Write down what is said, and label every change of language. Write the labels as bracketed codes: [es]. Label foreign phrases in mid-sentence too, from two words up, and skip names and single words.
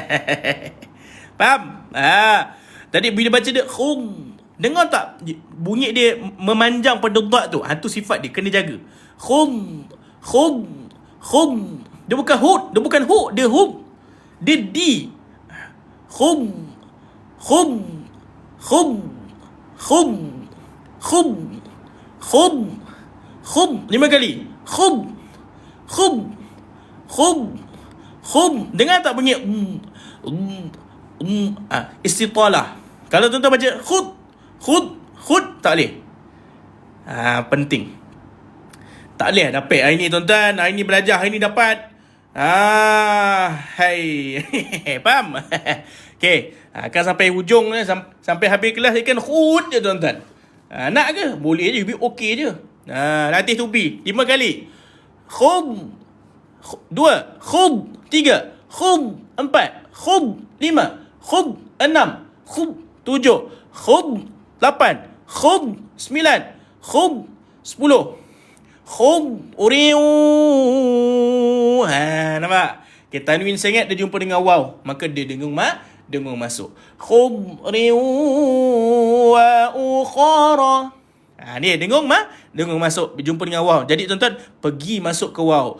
[ms] Tadi bila baca dia Dengar tak bunyi dia memanjang pada dad tu? Tu sifat dia, kena jaga. [ar] Khud, khud, khud. [ms] Dia bukan hud, dia bukan hu, dia hub. Dia di. [ar] Khud, khud, khud, khud, khud, khud, khud. [ms] 5 kali. [ar] Khud, khud, khud, khud. [ms] Dengar tak bunyi istitalah. Kalau tuan-tuan baca khud tak boleh. Penting. Tak boleh dapat hari ni tuan-tuan, hari ni belajar, hari ni dapat. Hai. Faham? Okey, akan sampai hujung sampai habis kelas ikan khud je tuan-tuan. Nak ke? Boleh je, okey je. Latih tubi 5 kali. [ar] Khud 2, khud 3, khud 4, khud 5, khud 6, khud 7, khud 8, khud 9, khud 10, khud uriu. [ms] Nampak? Okay, tanwin sangat dia jumpa dengan waw, maka dia dengung masuk. [ar] Khud uriu wa ukhara. [ms] Ni dengung masuk, berjumpa dengan waw. Jadi tuan-tuan pergi masuk ke waw.